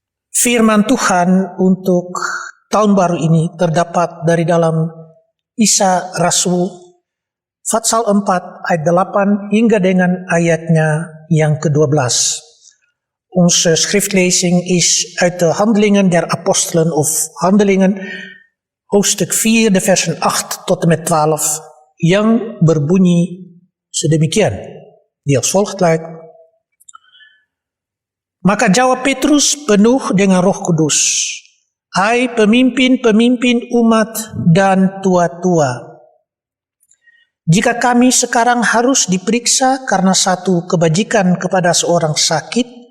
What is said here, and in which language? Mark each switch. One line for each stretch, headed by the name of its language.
Indonesian: Firman Tuhan untuk tahun baru ini terdapat dari dalam Kisah Rasul Pasal 4 ayat 8 hingga dengan ayatnya yang ke-12.
Dutch: Onze schriftlezing is uit de Handelingen der Apostelen of Handelingen hoofdstuk 4 de versen 8 tot en met 12
Indonesian: yang berbunyi sedemikian.
Dutch: Die als volgt luidt.
Indonesian: Maka jawab Petrus penuh dengan Roh Kudus, hai pemimpin-pemimpin umat dan tua-tua, jika kami sekarang harus diperiksa karena satu kebajikan kepada seorang sakit